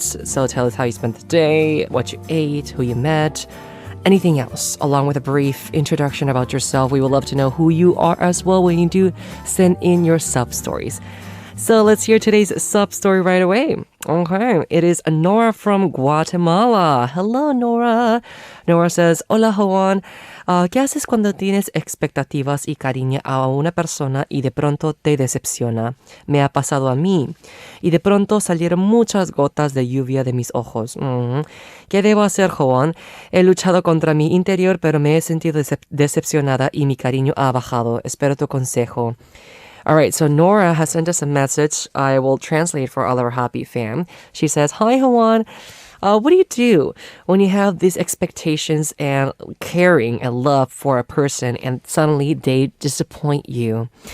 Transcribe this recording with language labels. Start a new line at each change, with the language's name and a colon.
English: So tell us how you spent the day, what you ate, who you met, anything else, along with a brief introduction about yourself. We would love to know who you are as well when you do send in your Ssup stories. So let's hear today's Ssup story right away. Okay, it is Nora from Guatemala. Hello, Nora. Nora says, Hola, Howon.
Spanish: ¿Qué haces cuando tienes expectativas y cariño a una persona y de pronto te decepciona? Me ha pasado a mí. Y de pronto salieron muchas gotas de lluvia de mis ojos. ¿Qué debo hacer, Howon? He luchado contra mi interior, pero me he sentido decepcionada y mi cariño ha bajado. Espero tu consejo.
English: All right, so Nora has sent us a message. I will translate for all our HOTBEAT fam. She says, Hi, Howon. What do you do when you have these expectations and caring and love for a person and suddenly they disappoint you?